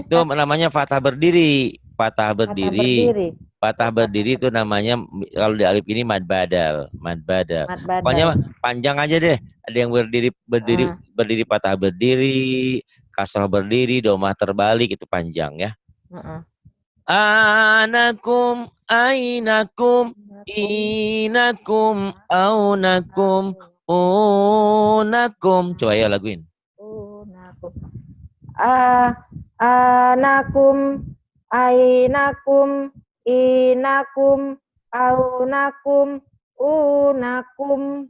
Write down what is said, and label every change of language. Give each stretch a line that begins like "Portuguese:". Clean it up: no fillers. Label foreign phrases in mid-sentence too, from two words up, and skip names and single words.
Indonesian: Itu namanya fatah berdiri. Patah Kata berdiri. berdiri. Patah berdiri itu namanya kalau di alif ini mad badal. Mad Pokoknya badal. panjang aja deh. Ada yang berdiri patah berdiri, kasrah berdiri, domah terbalik itu panjang ya. Anakum, ainakum, inakum, aunakum, unakum. Coba ya laguin. Unakum. Anakum, ainakum, inakum, aunakum, unakum.